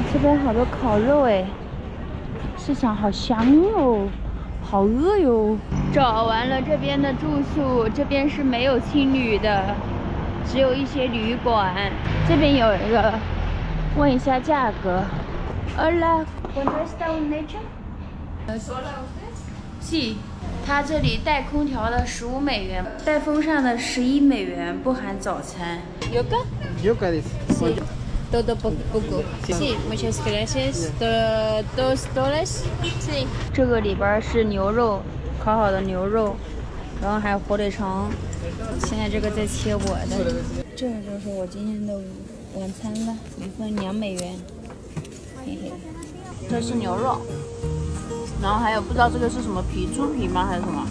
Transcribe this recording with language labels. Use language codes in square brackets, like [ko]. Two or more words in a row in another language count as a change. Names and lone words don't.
[zh] 这边好多烤肉哎，市场好香哦，好饿哟。找完了这边的住宿，这边是没有青旅的，只有一些旅馆。这边有一个，问一下价格。 [es] Hola, ¿cuánto está un lecho? [zh] Sí，它这里带空调的15美元，带风扇的11美元，不含早餐。¿Yoga? [es] Yoga dice. Sí. Todo poco. Sí, muchas gracias. $2. Sí. [zh] 这个里边是牛肉，烤好的牛肉，然后还有火腿肠。现在这个在切我的，这就是我今天的晚餐了，一份2美元。嘿嘿，这是牛肉，然后还有不知道这个是什么皮，猪皮吗还是什么？